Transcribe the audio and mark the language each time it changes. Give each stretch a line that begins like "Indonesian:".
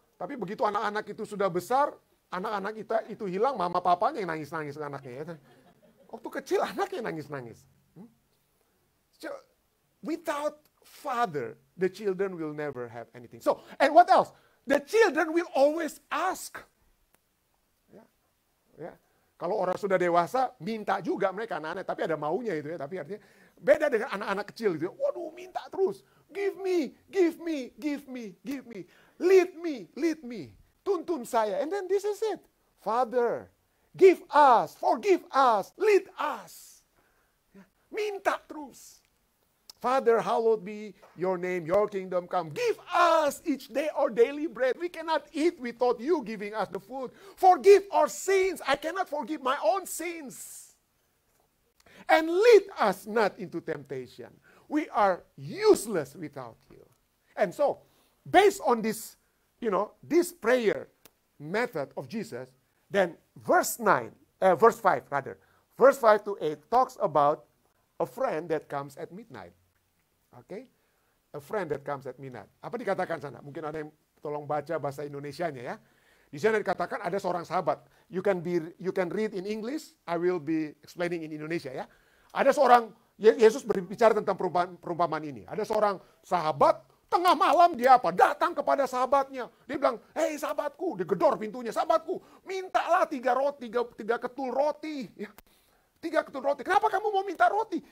Indonesian: Tapi begitu anak-anak itu sudah besar, anak-anak kita itu hilang, mama papanya yang nangis-nangis anaknya. Ya. Waktu kecil anaknya nangis-nangis.
English: So, without father, the children will never have anything. So, and what else? The children will always ask.
Indonesian: Ya. Ya. Kalau orang sudah dewasa, minta juga mereka anak-anak, tapi ada maunya itu ya. Tapi artinya beda dengan anak-anak kecil gitu. Waduh, minta terus.
English: Give me, give me, give me, give me. Lead me, lead me.
Indonesian: Tuntun saya.
English: And then this is it. Father, give us, forgive us, lead us. Ya.
Indonesian: Minta terus.
English: Father, hallowed be your name, your kingdom come. Give us each day our daily bread. We cannot eat without you giving us the food. Forgive our sins. I cannot forgive my own sins. And lead us not into temptation. We are useless without you. And so, based on this, this prayer method of Jesus, then verse 5 to 8 talks about a friend that comes at midnight. Okay? A friend that comes at midnight.
Indonesian: Apa dikatakan sana? Mungkin ada yang tolong baca bahasa Indonesianya ya. Di sana dikatakan ada seorang sahabat.
English: You can read in English, I will be explaining in Indonesia ya.
Indonesian: Ada seorang, Yesus berbicara tentang perumpamaan ini. Ada seorang sahabat, tengah malam dia apa? Datang kepada sahabatnya. Dia bilang, hei sahabatku, digedor pintunya. Sahabatku, mintalah 3 ketul roti. Ya. 3 ketul roti. Kenapa kamu mau minta roti?